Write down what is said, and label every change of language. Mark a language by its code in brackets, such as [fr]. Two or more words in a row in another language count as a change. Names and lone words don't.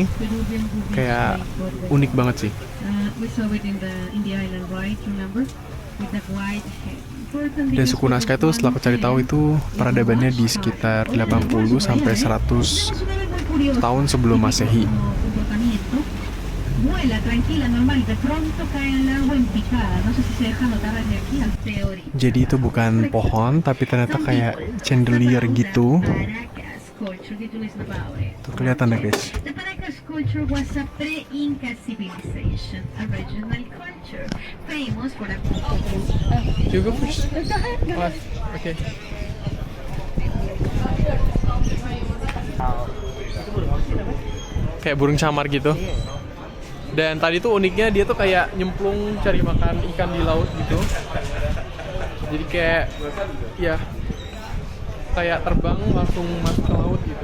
[id] Kayak unik banget sih. Dan suku Nazca itu setelah aku cari tahu itu peradabannya di sekitar 80 sampai 100 tahun sebelum Masehi. [es] Vuela tranquila, normal, de pronto cae al agua en picada. No sé si se deja notar desde aquí al teoría. [id] Jadi itu bukan pohon, tapi ternyata kayak chandelier gitu. Paracas culture, título is Navarre. Tuh kelihatan deh guys. [en] The Paracas culture was a pre-Inca civilization, a regional culture, famous for a You go first. [id] Oke. Kayak burung camar gitu. Dan tadi tuh uniknya dia tuh kayak nyemplung cari makan ikan di laut gitu. Jadi kayak ya kayak terbang langsung masuk ke laut gitu.